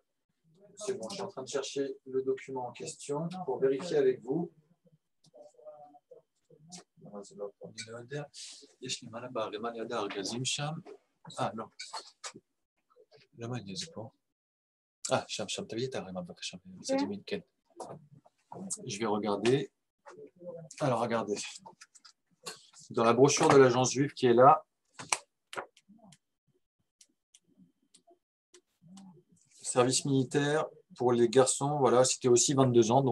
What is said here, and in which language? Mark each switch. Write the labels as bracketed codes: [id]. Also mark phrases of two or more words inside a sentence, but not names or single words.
[fr] C'est bon, je suis en train de chercher le document en question pour vérifier avec vous. [he] זה לא פה, אני לא יודע. יש למעלה בערימה ליד הארגזים שם. לא. למה אין לי זה פה? שם, תביא את הערימה בבקשה, בצד ימין, כן. [fr] Je vais regarder. Alors, regardez. Dans la brochure de l'agence juive qui est là, service militaire pour les garçons, voilà, c'était aussi 22 ans.